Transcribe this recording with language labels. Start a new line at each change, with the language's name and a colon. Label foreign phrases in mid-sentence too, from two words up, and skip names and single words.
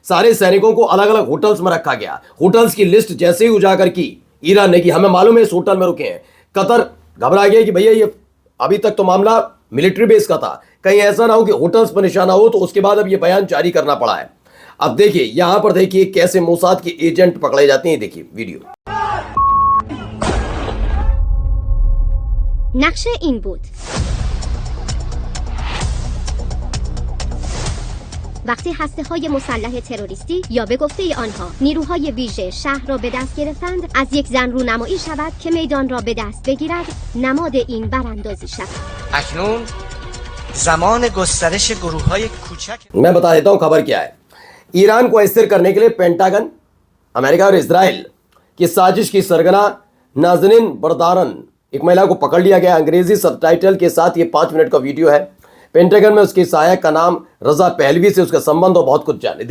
Hindi: सारे सैनिकों को अलग अलग होटल्स में रखा गया। होटल्स की लिस्ट जैसे ही उजागर की ईरान ने कि हमें मालूम है इस होटल में रुके हैं, कतर घबरा गया कि भैया ये अभी तक तो मामला
English: military base
Hindi: का था, कहीं ऐसा ना हो कि होटल्स पर निशाना हो, तो उसके बाद अब ये बयान जारी करना पड़ा है। अब देखिए यहां पर देखिए कैसे मोसाद के एजेंट पकड़े जाते हैं, देखिए वीडियो।
Persian: نقشه این بود. وقتی هسته‌های مسلح تروریستی یا به گفته آنها نیروهای ویژه شهر را به دست گرفتند، از یک زن رونمایی شود که میدان را به دست بگیرد، نماد این براندازی شود. اکنون زمان گسترش گروه‌های کوچک
Hindi: मैं बता देता हूं खबर क्या है। ईरान को अस्थिर करने के लिए पेंटागन, अमेरिका और इजराइल की साजिश की सरगना नाज़नीन बरदारन, एक महिला को पकड़ लिया गया। अंग्रेजी सबटाइटल के साथ ये 5 मिनट का वीडियो है। पेंटागन में उसकी सहायक का नाम रजा पहलवी से उसका संबंध और बहुत कुछ जाने।